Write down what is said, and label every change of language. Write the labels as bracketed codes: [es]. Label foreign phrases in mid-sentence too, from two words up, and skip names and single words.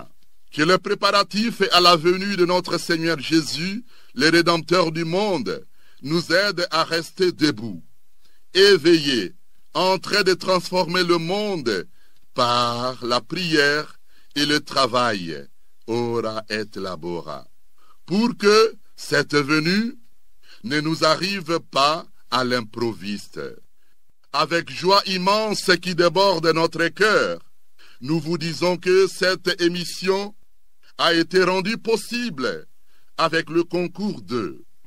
[fr] Que le préparatif à la venue de notre Seigneur Jésus, le Rédempteur du monde, nous aide à rester debout, éveillés, en train de transformer le monde par la prière et le travail, [la] ora et labora, [fr] pour que cette venue ne nous arrive pas à l'improviste. Avec joie immense qui déborde notre cœur, nous vous disons que cette émission a été rendue possible avec le concours de...